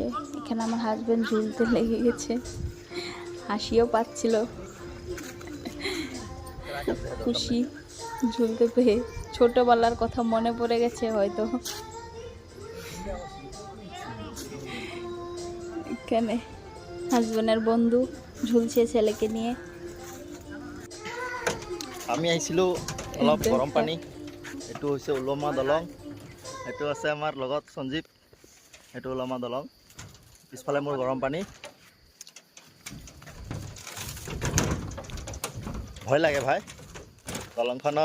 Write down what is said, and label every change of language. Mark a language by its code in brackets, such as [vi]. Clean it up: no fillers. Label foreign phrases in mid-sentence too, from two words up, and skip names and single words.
[bn] এখানে আমার হাজবেন্ড ঝুলতে লেগে গেছে, হাসিও পাচ্ছিল, খুশি ঝুলতে পেয়ে। ছোটবেলার কথা মনে পড়ে গেছে হয়তো। এখানে হাজবেন্ডের বন্ধু ঝুলছে ছেলেকে নিয়ে। [as] আমি আইছিলো অলপ গৰম পানী। এইটো হৈছে উলমা দলং, এইটো আছে আমাৰ লগত সঞ্জীৱ, এইটো উলমা দলং, পিছফালে মোৰ গৰম পানী। ভয় লাগে ভাই দলংখনত।